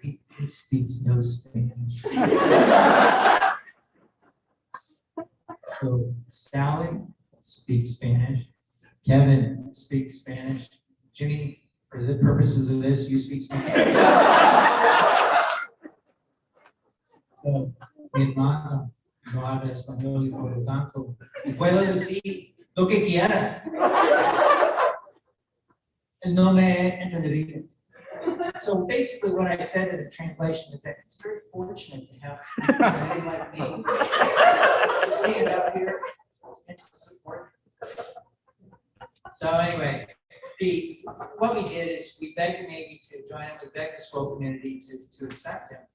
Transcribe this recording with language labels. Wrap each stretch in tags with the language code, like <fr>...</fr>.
<en>He speaks no Spanish. So Sally speaks Spanish. Kevin speaks Spanish. Jimmy, for the purposes of this, you speak Spanish.</en> <es>So, mi hermano no habla español y por lo tanto puedo decir lo que quiera. Él no me entendería.</es> <en>So basically what I said in the translation is that it's very fortunate to have somebody like me to stand up here and to support. So anyway, what we did is we begged the Navy to join him, we begged the SWO community to accept him.</en>